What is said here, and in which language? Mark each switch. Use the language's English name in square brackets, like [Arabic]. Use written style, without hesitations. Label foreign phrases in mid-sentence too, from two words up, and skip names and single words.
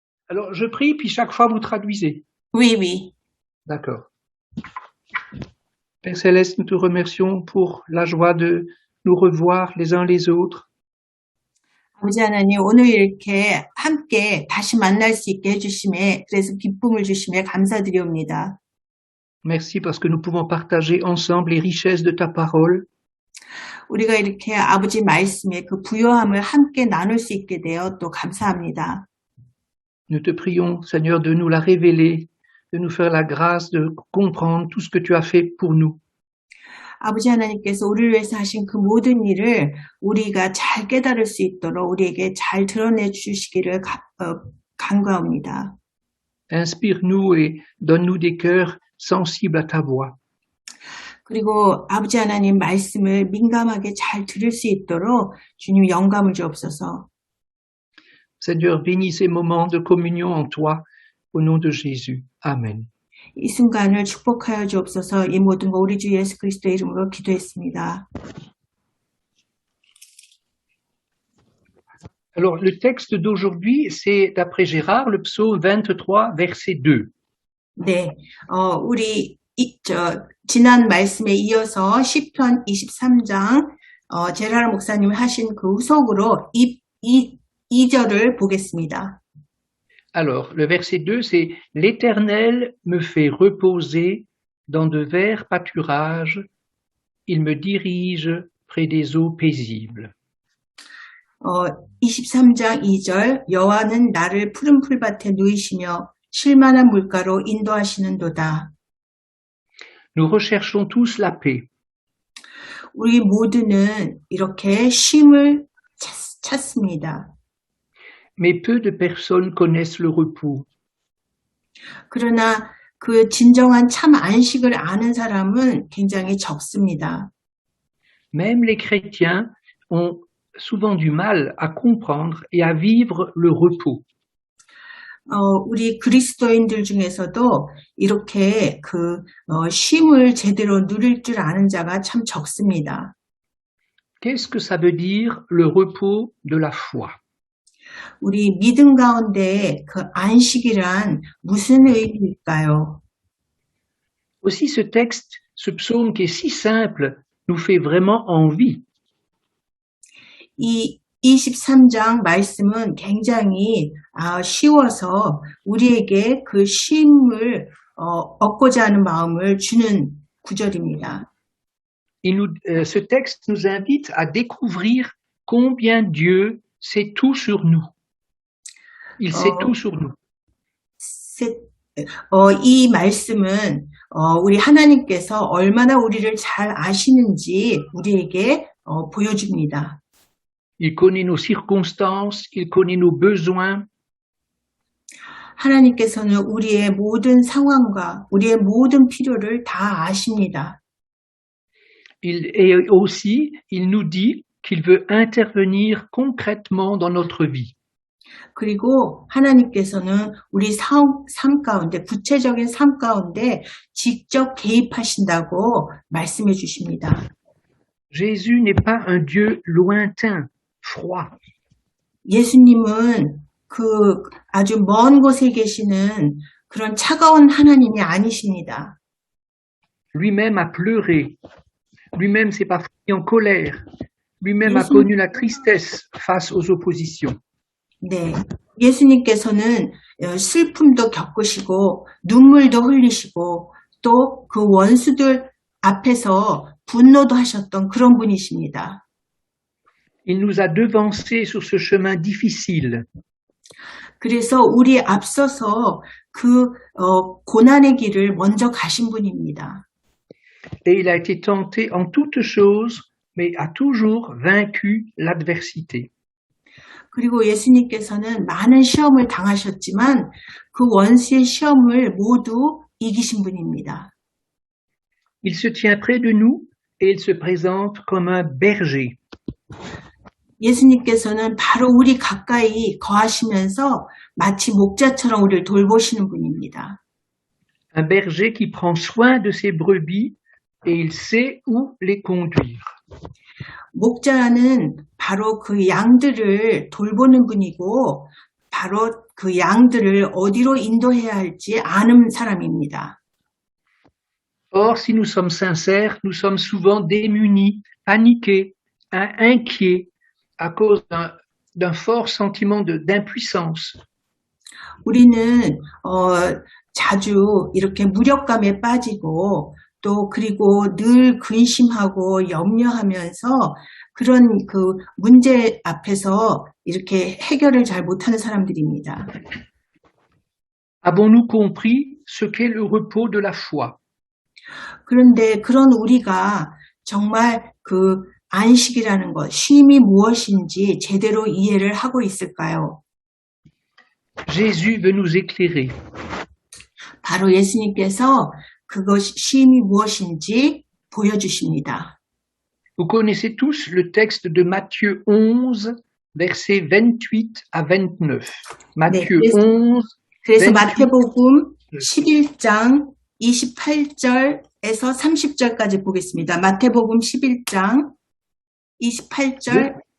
[French] Alors, je prie, puis chaque fois vous traduisez. Oui, oui. D'accord. Père Céleste, nous te remercions pour la joie de nous revoir les uns les autres. [Korean] 아버지 하나님, 오늘 이렇게 함께 다시 만날 수 있게 해주심에, 그래서 기쁨을 주심에 감사드리옵니다. [French] Merci parce que nous pouvons partager ensemble les richesses de ta parole. [Korean] 우리가 이렇게 아버지 말씀의 그 부요함을 함께 나눌 수 있게 되어 또 감사합니다. [French] Nous te prions, Seigneur, de nous la révéler, de nous faire la grâce de comprendre tout ce que tu as fait pour nous. [Korean] 아버지 하나님께서 우리를 위해서 하신 그 모든 일을 우리가 잘 깨달을 수 있도록 우리에게 잘 드러내 주시기를 간구합니다. [French] Inspire-nous et donne-nous des cœurs sensibles à ta voix. [Korean] 그리고 아버지 하나님 말씀을 민감하게 잘 들을 수 있도록 주님 영감을 주옵소서. [French] Seigneur, bénis ces moments de communion en toi, au nom de Jésus. Amen. [Korean] 이 순간을 축복하여 주옵소서. 이 모든 거 우리 주 예수 그리스도의 이름으로 기도했습니다. [French] Alors, le texte d'aujourd'hui, c'est d'après Gérard, le psaume 23, verset 2. [Korean] 네, 우리 지난 말씀에 이어서 시편 23장 제라르 목사님이 하신 그 후속으로 2절을 보겠습니다. [French] Alors, le verset 2, c'est « L'Éternel me fait reposer dans de verts pâturages, il me dirige près des eaux paisibles. » [Korean] 23장 2절 여호와는 나를 푸른 풀밭에 누이시며 쉴만한 물가로 인도하시는도다. [French] Nous recherchons tous la paix. [Korean] 우리 모두는 이렇게 쉼을 찾습니다. [French] Mais peu de personnes connaissent le repos. [Korean] 그러나 그 진정한 참 안식을 아는 사람은 굉장히 적습니다. [French] Même les chrétiens ont souvent du mal à comprendre et à vivre le repos. [Korean] 우리 그리스도인들 중에서도 이렇게 쉼을 제대로 누릴 줄 아는 자가 참 적습니다. [French] Qu'est-ce que ça veut dire le repos de la foi? [Korean] 우리 믿음 가운데 그 안식이란 무슨 의미일까요? [French] Aussi ce texte, ce psaume qui est si simple, nous fait vraiment envie. [Korean] 이 23장 말씀은 굉장히 쉬워서 우리에게 그 쉼을 얻고자 하는 마음을 주는 구절입니다. [French] Ce texte nous invite à découvrir combien Dieu sait tout sur nous. Il sait tout sur nous. [Korean] 이 말씀은 우리 하나님께서 얼마나 우리를 잘 아시는지 우리에게 보여줍니다. [French] Il connaît nos circonstances, il connaît nos besoins. [Korean] 하나님께서는 우리의 모든 상황과 우리의 모든 필요를 다 아십니다. [French] Et aussi, il nous dit qu'il veut intervenir concrètement dans notre vie. [Korean] 그리고 하나님께서는 우리 삶 가운데, 구체적인 삶 가운데 직접 개입하신다고 말씀해 주십니다. [French] Jésus n'est pas un Dieu lointain, froid. [Korean] 예수님은 그 아주 먼 곳에 계시는 그런 차가운 하나님이 아니십니다. [French] Lui-même a pleuré. Lui-même s'est parfois mis en colère. Lui-même a connu la tristesse face aux oppositions. [Korean] 네, 예수님께서는 슬픔도 겪으시고 눈물도 흘리시고 또 그 원수들 앞에서 분노도 하셨던 그런 분이십니다. [French] Il nous a devancés sur ce chemin difficile. [Korean] 그래서 우리 앞서서 그 고난의 길을 먼저 가신 분입니다. [French] Et il a été tenté en toutes choses, mais a toujours vaincu l'adversité. [Korean] 그리고 예수님께서는 많은 시험을 당하셨지만 그 원수의 시험을 모두 이기신 분입니다. [French] Il se tient près de nous et il se présente comme un berger. [Korean] 예수님께서는 바로 우리 가까이 거하시면서 마치 목자처럼 우리를 돌보시는 분입니다. [French] Un berger qui prend soin de ses brebis et il sait où les conduire. [Korean] 목자는 바로 그 양들을 돌보는 분이고 바로 그 양들을 어디로 인도해야 할지 아는 사람입니다. [French] Or, si nous sommes sincères, nous sommes souvent démunis, paniqués, inquiets à cause d'un fort sentiment d'impuissance. [Korean] 우리는 자주 이렇게 무력감에 빠지고 또 그리고 늘 근심하고 염려하면서 그런 그 문제 앞에서 이렇게 해결을 잘 못하는 사람들입니다. [French] Avons-nous compris ce qu'est le repos de la foi? [Korean] 그런데 그런 우리가 정말 그 안식이라는 것, 쉼이 무엇인지 제대로 이해를 하고 있을까요? [French] Jésus veut nous éclairer. [Korean] 바로 예수님께서 그것 쉼이 무엇인지 보여주십니다. [French] Vous connaissez tous le texte de Matthieu 11, versets 28 à 29. Matthieu [Korean] 네, 11, 그래서 28. 마태복음 11장 28절에서 30절까지 보겠습니다. 마태복음 11장 28절.